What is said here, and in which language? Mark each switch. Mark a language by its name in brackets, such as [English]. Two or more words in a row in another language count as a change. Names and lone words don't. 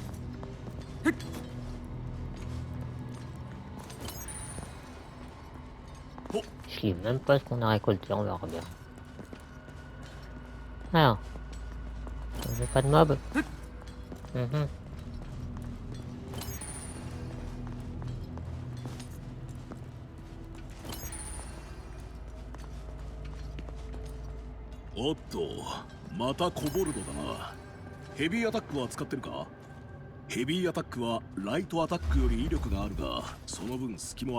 [French] Je sais même pas ce qu'on a récolté, on verra bien. Alors, j'ai pas de mob. Mhm. [Japanese] おっと、またコボルドだな。ヘビーアタックは使ってるか？ヘビーアタックはライトアタックより威力があるが、その分隙もある。